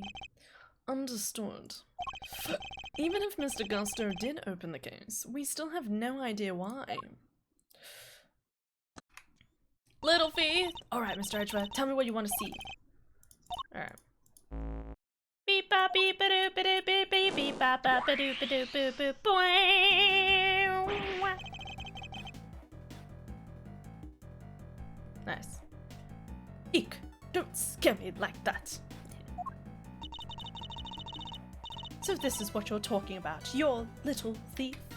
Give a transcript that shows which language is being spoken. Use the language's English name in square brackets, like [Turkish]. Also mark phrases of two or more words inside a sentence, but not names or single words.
[English] Understood. Even if Mr. Gusto did open the case, we still have no idea why. Little Fee! Alright, Mr. Edgeworth, tell me what you want to see. Alright. Beep bop beep ba doop ba doop beep beep beep bop bop ba doop ba doop boop boop boing. Nice. Eek! Don't scare me like that. So this is what you're talking about, your little thief.